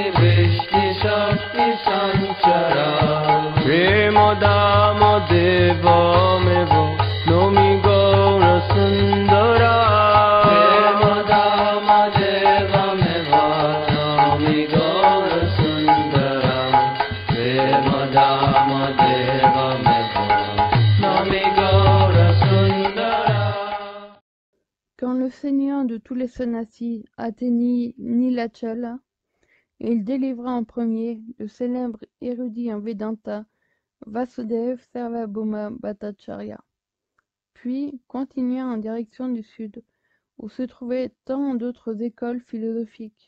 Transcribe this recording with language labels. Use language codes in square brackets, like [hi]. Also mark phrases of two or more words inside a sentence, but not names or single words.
[sa] Vishti Shakti Sanchara Prema Dama Deva Mevo Nomi Gaura Sundara Prema Dama Deva Mevo Nomi Gaura Sundara Prema Dama Deva Mevo Nomi Gaura Sundara. [fr] Quand le Seigneur de tous les sannyasis atteignit Nilachala, il délivra en premier le célèbre érudit en Vedanta Vasudev Sarvabhauma Bhattacharya, puis continua en direction du sud, où se trouvaient tant d'autres écoles philosophiques.